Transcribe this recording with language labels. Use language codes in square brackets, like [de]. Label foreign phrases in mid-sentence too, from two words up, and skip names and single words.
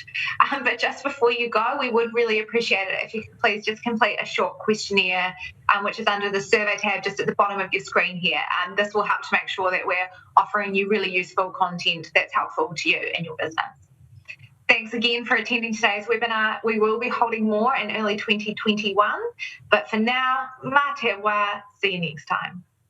[en] But just before you go, we would really appreciate it if you could please just complete a short questionnaire, which is under the survey tab just at the bottom of your screen here. This will help to make sure that we're offering you really useful content that's helpful to you and your business. Thanks Thanks again for attending today's webinar. We will be holding more in early 2021, but for now, [mi] mā te wā, [en] see you next time.